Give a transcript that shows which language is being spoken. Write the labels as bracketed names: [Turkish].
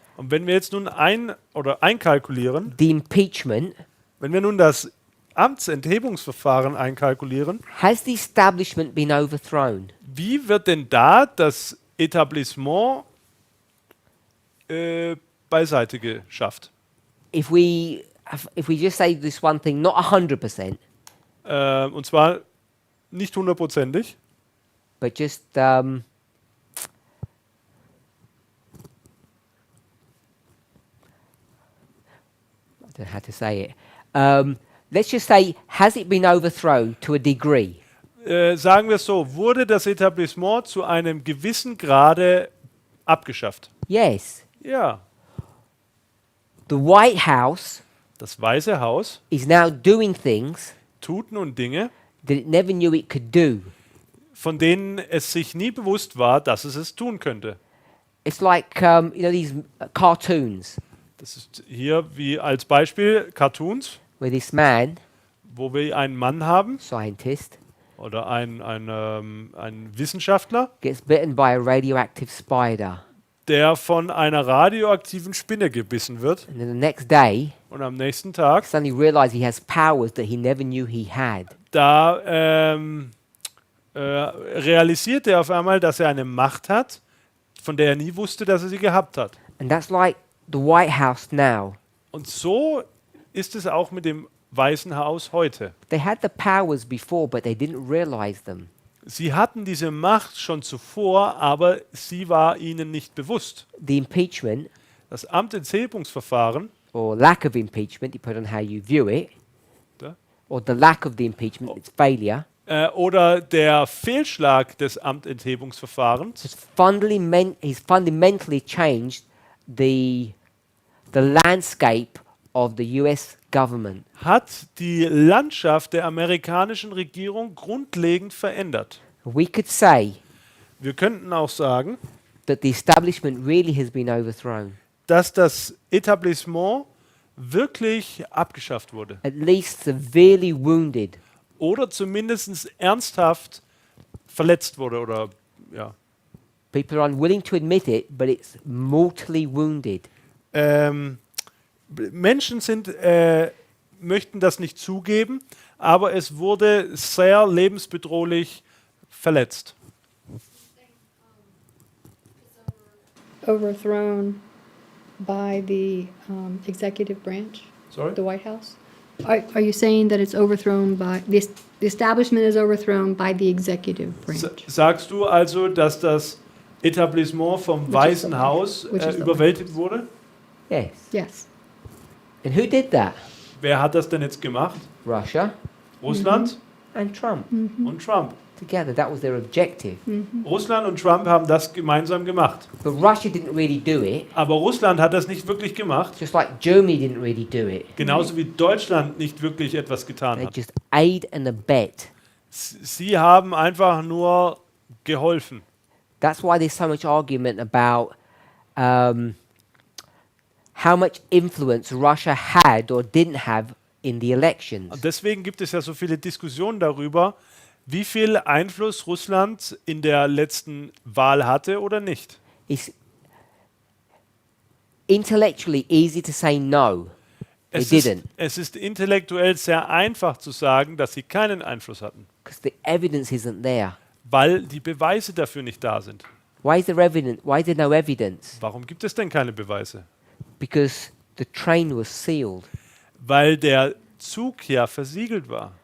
[German] und wenn wir jetzt nun einkalkulieren, [English] the impeachment, [German] wenn wir nun das Amtsenthebungsverfahren einkalkulieren, [English] has the establishment been overthrown? [German] wie wird denn da das Etablissement beiseite geschafft? [English] If we just say this one thing, not 100%, [German] Und zwar nicht hundertprozentig, [English] but just I don't know how to say it. Let's just say, has it been overthrown to a degree? [German] sagen wir es so, wurde das Etablissement zu einem gewissen Grade abgeschafft. [English] Yes. [German] Ja, [English] The White House [German] das Weiße Haus [English] is now doing things [German] tut nun Dinge, [English] that it never knew it could do. [German] von denen es sich nie bewusst war, dass es tun könnte. [English] It's like, these cartoons [German] Das ist hier wie als Beispiel Cartoons, [English] where this man, [German] wo wir einen Mann haben [English] scientist, [German] oder einen Wissenschaftler, [English] gets bitten by a radioactive spider. [German] der von einer radioaktiven Spinne gebissen wird [English] And then the next day, [German] und am nächsten Tag, [English] suddenly realized he has powers that he never knew he had. [German] da realisiert er auf einmal, dass er eine Macht hat, von der er nie wusste, dass er sie gehabt hat. [English] And that's like the White House now. [German] Und so ist es auch mit dem Weißen Haus heute. [English] They had the powers before, but they didn't realize them. [German] Sie hatten diese Macht schon zuvor, aber sie war ihnen nicht bewusst. [English] The impeachment, [German] Das Amtsenthebungsverfahren, [English] or lack of impeachment, depending on how you view it, [German] da, [English] or the lack of the impeachment, its failure, [German] oder der Fehlschlag des Amtenthebungsverfahrens, [English] he's fundamentally changed the landscape of the US government. [German] hat die Landschaft der amerikanischen Regierung grundlegend verändert. [English] We could say [German] Wir könnten auch sagen, [English] that the establishment really has been overthrown, [German] dass das Etablissement wirklich abgeschafft wurde [English] at least severely wounded. [German] oder zumindest ernsthaft verletzt wurde oder ja. [English] People are unwilling to admit it, but it's mortally wounded. [German] Menschen möchten das nicht zugeben, aber es wurde sehr lebensbedrohlich verletzt. [English] Overthrown by the executive branch, Sorry? the White House? Are you saying that it's overthrown by, the establishment is overthrown by the executive branch? [German] Sagst du also, dass das Etablissement vom [English] Which is [German] Weißen [English] the- [German] Haus [English] which is the- [German] überwältigt wurde? [English] Yes. Yes. And who did that? [German] Wer hat das denn jetzt gemacht? [English] Russia [German] Russland [English] and Trump [German] und Trump. [English] together. That was their objective. [German] Russland und Trump haben das gemeinsam gemacht. [English] But Russia didn't really do it, [German] Aber Russland hat das nicht wirklich gemacht, [English] just like Germany didn't really do it. [German] genauso wie Deutschland nicht wirklich etwas getan [English] They [German] hat. [English] just aid and abet. [German] Sie haben einfach nur geholfen. [English] That's why there's so much argument about how much influence Russia had or didn't have in the elections. [German] Und deswegen gibt es ja so viele Diskussionen darüber, wie viel Einfluss Russland in der letzten Wahl hatte oder nicht. [English] It's intellectually easy to say no. They didn't, [German] Es ist intellektuell sehr einfach zu sagen, dass sie keinen Einfluss hatten, [English] because the evidence isn't there. [German] weil die Beweise dafür nicht da sind. [English] Why is there evidence? Why is there no evidence? [German] Warum gibt es denn keine Beweise? [English] Because the train was sealed. [German] Weil der Zug ja versiegelt war.